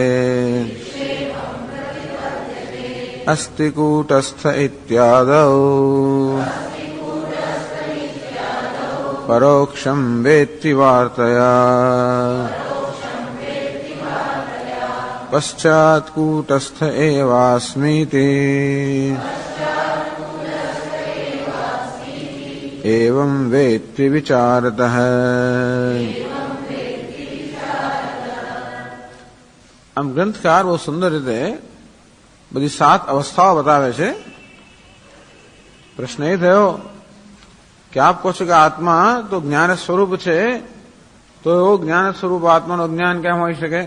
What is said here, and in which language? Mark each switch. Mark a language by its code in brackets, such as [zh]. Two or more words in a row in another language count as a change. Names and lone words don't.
[sa] अस्ति कूटस्थ इत्यादौ परोक्षं वेत्ति वार्तया। पश्चात् कूटस्थ एवास्मीति एवं वेत्ति विचारतः। [gu] આમ ગ્રંથકાર બહુ સુંદર રીતે બધી 7 અવસ્થાઓ બતાવે છે। પ્રશ્ન એ થયો કે આપ કહો છો કે આત્મા તો જ્ઞાન સ્વરૂપ છે, તો એવો જ્ઞાન સ્વરૂપ આત્માનો અજ્ઞાન કેમ હોઈ શકે?